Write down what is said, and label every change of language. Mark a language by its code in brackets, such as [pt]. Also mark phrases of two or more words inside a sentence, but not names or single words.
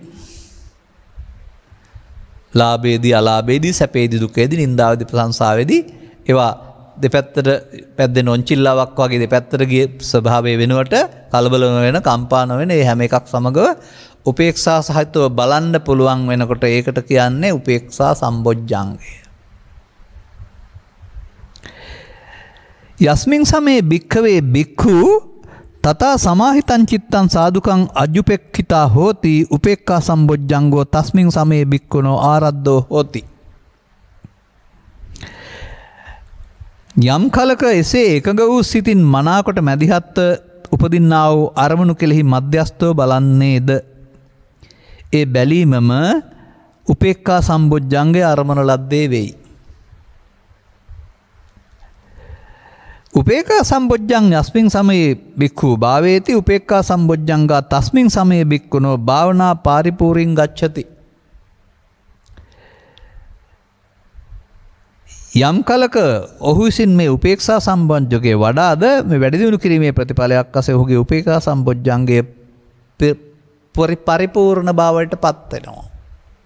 [si] ලාභේදී අලාභේදී සැපේදී දුකේදී නින්දාවේදී ප්‍රශංසාවේදී ඒවා දෙපැත්තට පැද්දෙන ඔන්චිල්ලාවක් වගේ දෙපැත්තට ගිය ස්වභාවය වෙනුවට කලබල වෙන කම්පා නොවන මේ හැම එකක් සමගව උපේක්ෂා සහිතව බලන්න පුළුවන් වෙනකොට ඒකට කියන්නේ උපේක්ෂා සම්බොජ්ජංගය. [pi] යස්මින් සමේ භික්ඛවේ භික්ඛු තථා සමාහිතං චිත්තං සාදුකං අජ්ජුපෙක්ඛිතා හෝති උපේක්ඛා සම්බොජ්ජංගෝ තස්මින් සමේ භික්ඛුනෝ ආරද්ධෝ හෝති. [si] යම් කලක එසේ එකඟ වූ සිතින් මනාකොට මැදිහත් උපදින්නා වූ අරමුණු කෙලෙහි මධ්‍යස්ථව බලන්නේද ඒ බැලීමම උපේක්ඛා සම්බොජ්ජංගේ අරමුණ ලද්දේ වෙයි. [pi] උපේක්ඛා සම්බොජ්ජං යස්මින් සමයේ බික්ඛු භාවේති උපේක්ඛා සම්බොජ්ජංගා තස්මින් සමයේ බික්ඛුනෝ භාවනා පරිපූර්ණං ගච්ඡති. [si] යම් කලක ඔහු විසින් මේ උපේක්ෂා සම්බොජ්ජගේ වඩාද මේ වැඩි දියුණු කිරීමේ ප්‍රතිඵලයක් වශයෙන් ඔහුගේ උපේක්ඛා සම්බොජ්ජංගයේ පරිපූර්ණ භාවයට පත් වෙනවා.